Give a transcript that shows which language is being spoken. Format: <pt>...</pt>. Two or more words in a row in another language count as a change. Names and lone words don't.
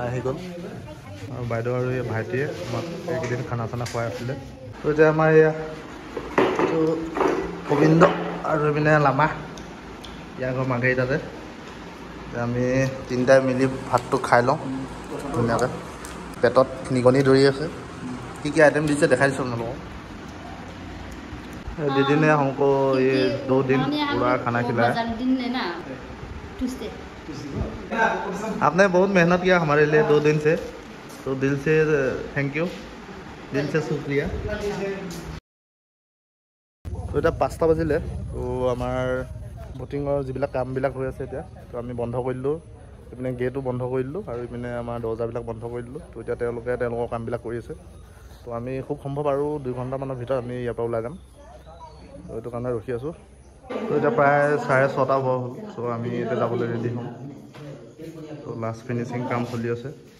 <as>আহি গ'ল আৰু বাইদেউ আৰু এই ভাইটিয়ে আমাক এইকেইদিন খানা চানা খুৱাই আছিলে তো এতিয়া আমাৰ এয়া তো গোবিন্দ আৰু এইপিনে লামা ইয়াৰ ঘৰ মাৰ্ঘেৰিটাতে আমি 3টাই মিলি ভাতটো খাই লওঁ ধুনীয়াকৈ পেটত নিগনি ধৰি আছে কি কি আইটেম দিছে দেখাই দিছোঁ আপোনালোকক</as> <hi>दीदी ने हमको ये 2 दिन पूरा खाना खिलाया आपने बहुत मेहनत किया हमारे लिए 2 दिन से तो दिल से</hi> <en>thank you</en> <hi>दिल से शुक्रिया तो</hi> <as>এটা 5টা বাজিলে তো আমাৰ ভোটিঙৰ যিবিলাক কামবিলাক হৈ আছে এতিয়া তো আমি বন্ধ কৰি দিলোঁ ইপিনে গেটো বন্ধ কৰি দিলোঁ আৰু ইপিনে আমাৰ দৰ্জাবিলাক বন্ধ কৰি দিলোঁ তো এতিয়া তেওঁলোকৰ কামবিলাক কৰি আছে তো আমি খুব সম্ভৱ আৰু 2 ঘণ্টামানৰ ভিতৰত আমি ইয়াৰ পৰা ওলাই যাম তো এইটো কাৰণে ৰখি আছোঁ তো এতিয়া প্ৰায় 6:30 হ'ল চ' আমি এতিয়া যাবলৈ ৰেডি হ'ম তো</as> <en>last finishing</en> <as>কাম চলি আছে</as>